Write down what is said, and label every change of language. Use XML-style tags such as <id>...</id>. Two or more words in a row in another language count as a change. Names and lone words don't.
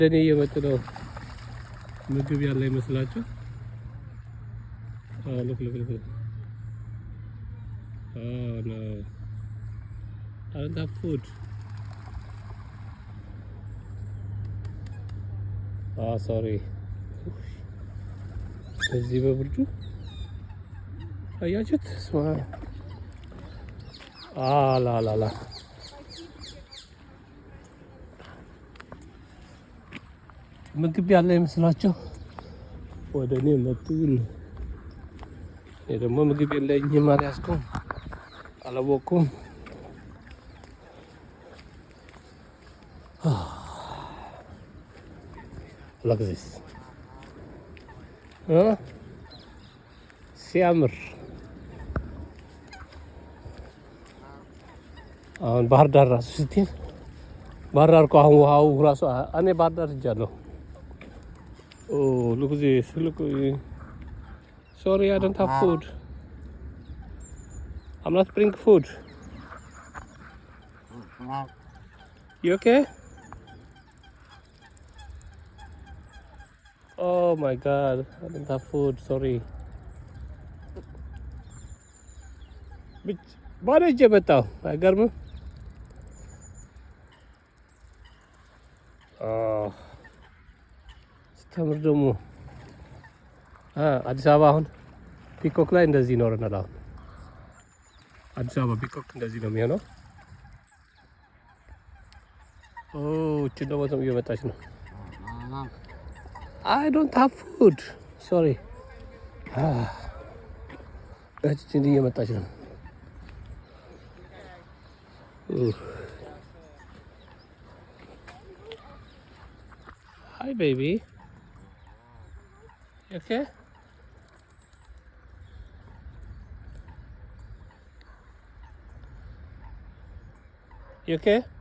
<am>እኔ እየመጡ ነው። ምግብ ያለ ይመስላችሁ?</am> <en>look. Oh no. I don't have food. Sorry.</en> <am>እዚህ በብርዱ አያችሁት? ላላላ ምግብ ያለ ይመስላችሁ? ወደ እኔ መጡ። እኔ ደግሞ ምግብ የለኝም አልያዝኩም፣ አላወኩም።</am> <en>Look at this.</en> <am>ሲያምር አሁን ባህር ዳር ራሱ ስትል ባህር ዳር እኮ አሁን ውሃው ራሱ እኔ ባህር ዳር ሄጃለሁ።</am> <en>look at this. Sorry, I don't have food. I'm not bringing food. You okay? Oh my god, I don't have food, sorry.</en> <am>ባዶ እጄ መጣሁ። አይገርምም? ስተምር ደግሞ አዲስ አበባ አሁን ፒኮክ ላይ እንደዚህ ይኖረናል። አሁን አዲስ አበባ ፒኮክ እንደዚህ ነው የሚሆነው። እቺ ደግሞ እየመጣች ነው።</am> <en>I don't have food. Sorry.</en> <am>እቺ እየመጣች ነው።</am> <en>Hi baby. You okay? You okay?</en>